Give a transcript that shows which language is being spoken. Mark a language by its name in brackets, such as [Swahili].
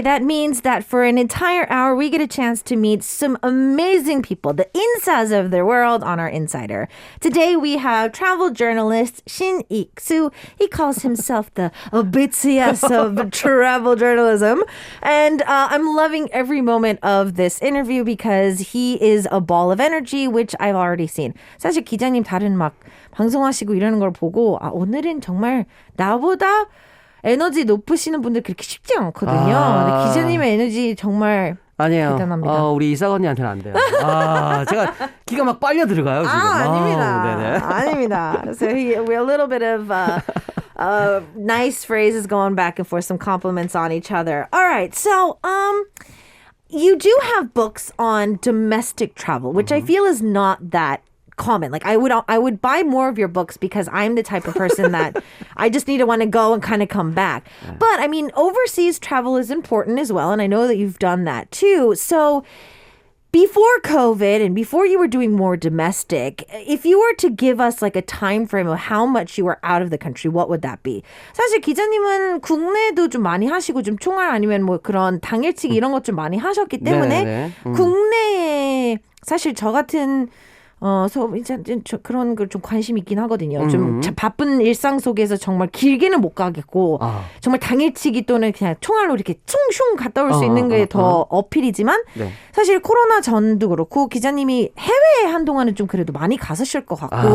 [English] That means that for an entire hour, we get a chance to meet some amazing people, the insas of their world on our Insider. Today, we have travel journalist Shin Ik-soo. He calls himself the BTS of travel journalism. And I'm loving every moment of this interview because he is a ball of energy, which I've already seen. [Korean] 사실 기자님 다른 막 방송하시고 이러는 걸 보고 오늘은 정말 나보다 에너지 높으시는 분들 그렇게 쉽지 않거든요. 근데 기자님의 에너지 정말 아니에요. 대단합니다. 우리 이사 언니한테는 안 돼요. 제가 기가 막 빨려 들어가요 지금. 아닙니다. 네네. 아닙니다. [English] So we're a little bit of nice phrases going back and forth, some compliments on each other. All right, so you do have books on domestic travel, which I feel is not that common. Like I would buy more of your books because I'm the type of person that I just need to want to go and kind of come back. But I mean, overseas travel is important as well. And I know that you've done that too. So before COVID and before you were doing more domestic, if you were to give us like a time frame of how much you were out of the country, what would that be? [Korean] 사실 기자님은 국내도 좀 많이 하시고 좀 총알 아니면 뭐 그런 당일치기 이런 것 좀 많이 하셨기 때문에 국내에 사실 저 같은 이제 그런 걸 좀 관심 있긴 하거든요. 좀 바쁜 일상 속에서 정말 길게는 못 가겠고 정말 당일치기 또는 그냥 총알로 이렇게 슝슝 갔다 올 수 있는 게 더 어필이지만 사실 코로나 전도 그렇고 기자님이 해외에 한동안은 좀 그래도 많이 갔으실 것 같고